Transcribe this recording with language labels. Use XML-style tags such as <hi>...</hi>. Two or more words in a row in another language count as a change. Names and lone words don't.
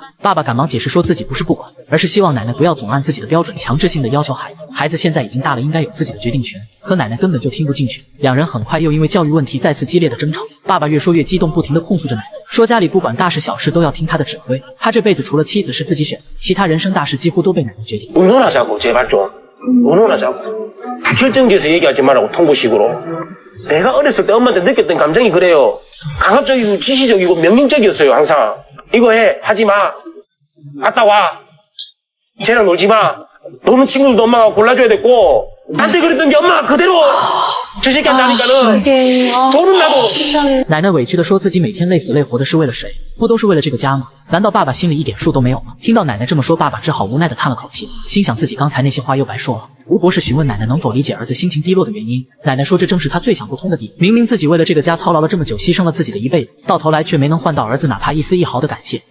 <zh>爸爸赶忙解释说自己不是不管，而是希望奶奶不要总按自己的标准强制性的要求孩子。孩子现在已经大了，应该有自己的决定权。可奶奶根本就听不进去，两人很快又因为教育问题再次激烈的争吵。爸爸越说越激动，不停地控诉着奶奶，说家里不管大事小事都要听他的指挥。他这辈子除了妻子是自己选，其他人生大事几乎都被奶奶决定。</zh> <ko>의논하자고 제발 좀 의논하자고. 결정지어서 얘기하지 말라고 통보식으로. 내가 어렸을 때 엄마한테 느꼈던 감정이 그래요. 강압적이고 지시적이고 명령적이었어요 항상. 이거 해 하지 마. 갔다 와. 쟤랑 놀지 마. 노는 친구들도 엄마가 골라줘야 됐고 나한테 그랬던 게 엄마가 그대로 저 새끼한테 하니까는 돈은 나도.</ko> <zh>奶奶委屈地说自己每天累死累活的是为了谁？不都是为了这个家吗？难道爸爸心里一点数都没有吗？听到奶奶这么说，爸爸只好无奈地叹了口气，心想自己刚才那些话又白说了。吴博士询问奶奶能否理解儿子心情低落的原因，奶奶说这正是他最想不通的地方。明明自己为了这个家操劳了这么久，牺牲了自己的一辈子，到头来却没能换到儿子哪怕一丝一毫的感谢。</zh>